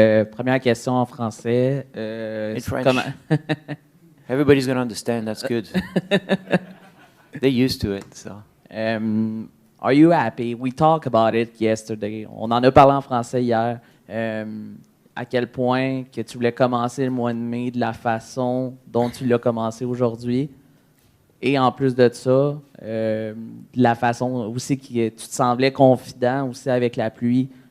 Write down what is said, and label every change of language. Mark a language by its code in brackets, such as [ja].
[fr] Première question en français. [en] In French. Everybody's going to understand. That's good. They're used to it. So. Are you happy? We talked about it yesterday. [fr] On en a parlé en français hier. À quel point que tu voulais commencer le mois de mai de la façon dont tu l'as commencé aujourd'hui. Et en plus de ça, de la façon aussi que tu te semblais confident aussi avec la pluie.